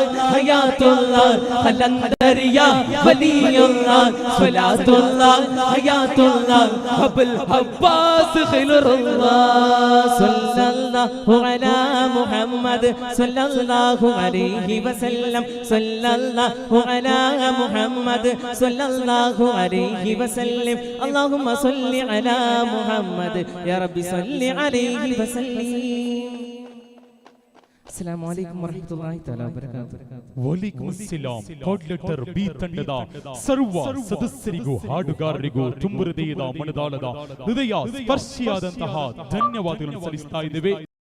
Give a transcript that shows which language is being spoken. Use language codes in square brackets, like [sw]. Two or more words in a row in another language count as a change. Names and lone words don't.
[ar] حياة الله قلندرية ولي الله صلاة الله حياة الله أبو العباس خضر الله صلى الله على محمد صلى الله عليه وسلم صلى الله على محمد صلى الله عليه وسلم اللهم صل على محمد يا ربي صل عليه وسلم. السلام عليكم ورحمة الله تعالى وبركاته. وعليكم السلام. [en] code letter [kn] ಬಿ ತಂಡದ ಸರ್ವ ಸದಸ್ಯರಿಗೂ ಹಾಡುಗಾರರಿಗೂ ತುಂಬು ಹೃದಯದ ಮನದಾಳದ ಹೃದಯ ಸ್ಪರ್ಶಿಯಾದಂತಹ ಧನ್ಯವಾದಗಳನ್ನು ಸಲ್ಲಿಸ್ತಾ ಇದ್ದೇವೆ.